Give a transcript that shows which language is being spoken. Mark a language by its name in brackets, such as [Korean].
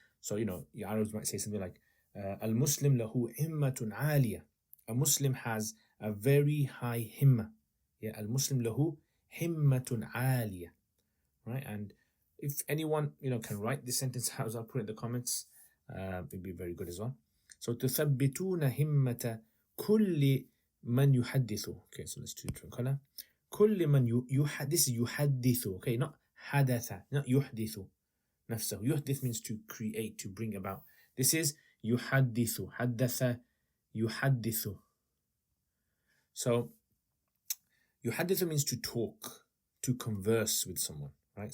[English] So your Arabs might say something like al-Muslim lahu himmatun aliyah. A Muslim has a very high himma. Yeah, al-Muslim lahu himmatun aliyah. Right, and if anyone can write this sentence out, I'll put it in the comments. It'd be very good as well. [Arabic] So تثبتون همة كل من يحدث. [English] Okay, so let's do different color. [Arabic] كل من this is يحدث. Okay, not حدث, not يحدث نفسه. [English] يحدث means to create, to bring about. This is يحدث. [Arabic] حدث يحدث. [English] So يحدث means to talk, to converse with someone, right?